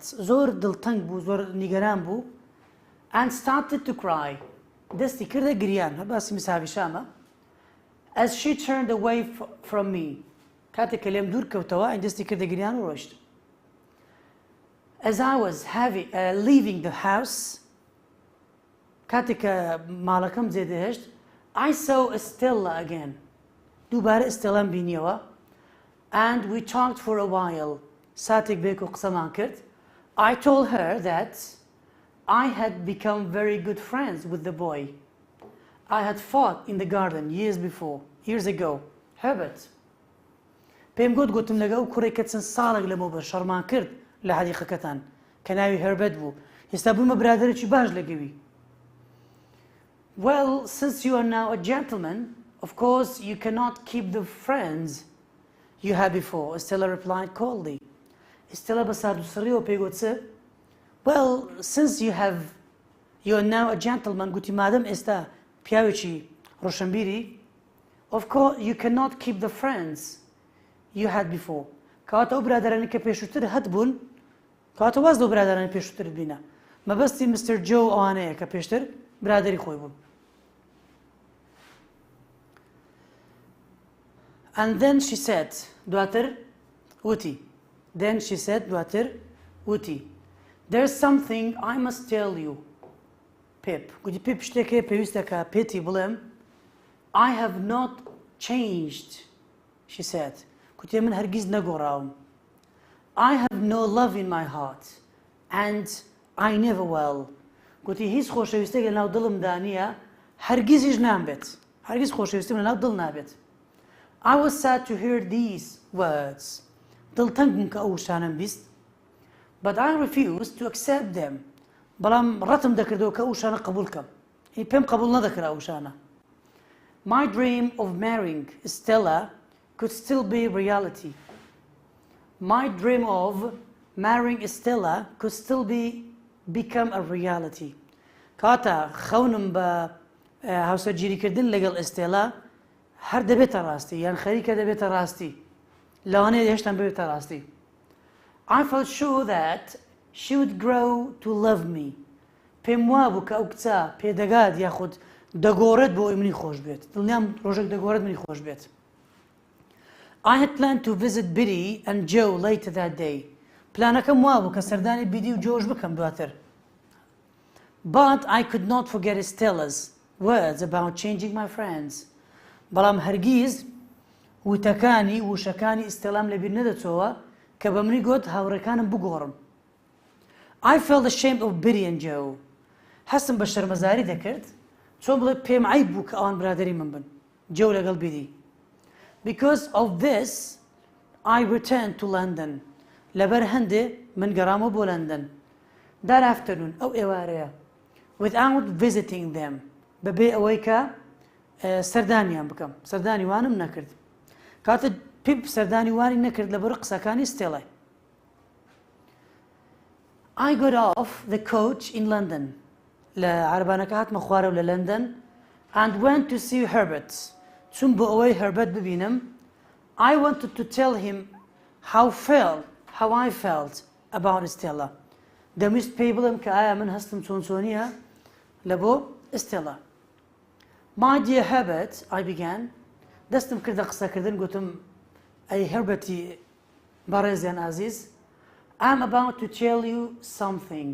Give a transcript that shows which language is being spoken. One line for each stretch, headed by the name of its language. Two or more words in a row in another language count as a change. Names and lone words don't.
Central Kurdish: زۆر دڵتەنگ بوو زۆر نیگەران بوو
English: and started to cry.
Central Kurdish: دەستی کردە گریان هەر باسی مساویشامە.
English: As she turned away from me.
Central Kurdish: کاتێک کە لێم دوور کەوتەوە ئەین دەستی کردە گریان و ڕۆیشت.
English: As I was leaving the house
Central Kurdish: کاتێک کە ماڵەکەم جێدەهێشت
English: I saw Stella again. دووبارە ئستێلام بینیەوە and we talked for a while.
Central Kurdish: ساتێک بێک و قسەمان کرد.
English: I told her that I had become very good friends with the boy I had fought in the garden years ago, Herbert.
Central Kurdish: پێم گوتم لەگە ئەو کوڕێک کە چەند ساڵێک لەمەوە بە شەڕمان کرد لە حەدیقەکەتان کە ناوی هەربەت بوو ئێستا بوومە برادەرێکی باش لەگەوی.
English: Well, since you are now a gentleman, of course you cannot keep the friends you had before, Stella replied coldly. Stella
Central Kurdish: بە ساردوسڕیەوە پێی گوتسە
English: Well, since you are now a gentleman,
Central Kurdish: گوتی مادەم ئێستا پیاوێکی ڕۆشنبیری
English: of course you cannot keep the friends you had before.
Central Kurdish: کەواتە ئەو برادرانی کە پێشووتر هەت بوون کەواتە واز لەو برادرانی پێشووتر بینە. مەبەستی مستر جۆ ئەوانەیە کە پێشتر برادری خۆی بوون.
English: And then she said
Central Kurdish: دواتر وتی
English: There's something I must tell you, Pip.
Central Kurdish: گوتی پێپ شتێکێ پێویستە کە پێتی بڵێم.
English: I have not changed, she said.
Central Kurdish: گوتی من هەرگیز نەگۆڕاوم.
English: I have no love in my heart and I never will.
Central Kurdish: گوتی هیچ خۆشەویستێک لە ناو دڵمدا نییە هەرگیزیش نامبێت. هەرگیز خۆشەویستیم لە ناو دڵ نابێت.
English: I was sad to hear these words.
Central Kurdish: دڵتەنگ بووم کە ئەو شانم بیست.
English: But I refused to accept them.
Central Kurdish: بەڵام ڕەتم دەکردەوە کە ئەو شانە قبول کەم. پێم قبول نەدەکرا ئەو شانە.
English: My dream of marrying Stella could still be reality. My dream of marrying Stella could still become a reality.
Central Kurdish: کاتە خەونم بە هاوسەرگیریکردن لەگەڵ ئێستێلا هەر دەبێتە ڕاستی یان خەریکە دەبێتە ڕاستی لەوانەیە هێشتا ببێتە ڕاستی.
English: I felt sure that she would grow to love me.
Central Kurdish: پێم وابوو کە ئەو کچە پێدەگات یاخود دەگۆڕێت بۆ ئەوی منی خۆش بێت. دڵنیام ڕۆژێک دەگۆڕێت منی خۆش بێت.
English: I had planned to visit Biddy and Joe later that day.
Central Kurdish: پلانەکەم وابوو کە سەردانی بیدی و جۆش بکەم دواتر.
English: But I could not forget Stella's words about changing my friends.
Central Kurdish: بەڵام هەرگیز وشەکانی ئستێلام لەبیر نەدەچۆوە کە بە منی گوت هاوڕێکانم بگۆڕم.
English: I felt ashamed of Biddy and Joe.
Central Kurdish: هەستم بە شەرمەزاری دەکرد چۆن بڵێ پێم عیب بوو کە ئەوان برادەری من بن جێو لەگەڵ بیدی.
English: Because of this I returned to London.
Central Kurdish: لەبەر هەندێ من گەڕامەوە بۆ لەندەن.
English: That afternoon
Central Kurdish: ئەو ئێوارەیە
English: without visiting them
Central Kurdish: بەبێ ئەوەی کە سەردانیان بکەم سەردانی وانم نەکرد. کاتە پیپ سەردانی وانی نەکرد لەبەر قسەکانی ستێڵای.
English: I got off the coach in London.
Central Kurdish: لە عەربانەکە هاتمە خوارەوە لە لەندەن
English: and went to see Herbert.
Central Kurdish: چون بۆ ئەوەی هەربەت ببینم
English: I wanted to tell him how I felt about Stella.
Central Kurdish: دەمویست پێی بڵێم کە ئایا من هەستم چۆنچۆنیە لە بۆ ئستێلا.
English: My dear Herbert, I began.
Central Kurdish: دەستم کردە قسەکردن گوتم ئەی هەربەتی بەڕێزیان ئازیز.
English: I'm about to tell you something.